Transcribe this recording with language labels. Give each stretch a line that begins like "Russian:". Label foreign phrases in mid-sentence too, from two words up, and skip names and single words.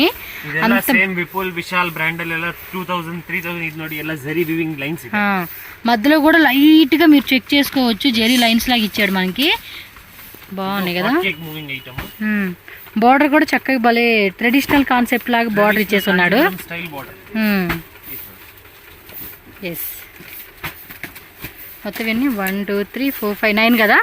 Telugu: అంత సేమ్ విపుల్, విశాల్ బ్రాండ్ ಎಲ್ಲ 2000 3000 ఇది
Kannada: ನೋಡಿ ಎಲ್ಲ
Telugu: జరీ
English: weaving lines.
Telugu: మధ్యలో కూడా లైట్ గా మీరు చెక్ చేసుకోవచ్చు, జరీ లైన్స్ లాగా ఇచ్చాడు మనకి. బాగున్నాయి కదా.
English: Moving item.
Telugu: బార్డర్ కూడా చక్కగా భలే
English: traditional concept
Telugu: లాగా బార్డర్ ఇచ్చేసి ఉన్నాడు. ఎస్, మొత్తం ఎన్ని 1 2 3 4 5 9 కదా.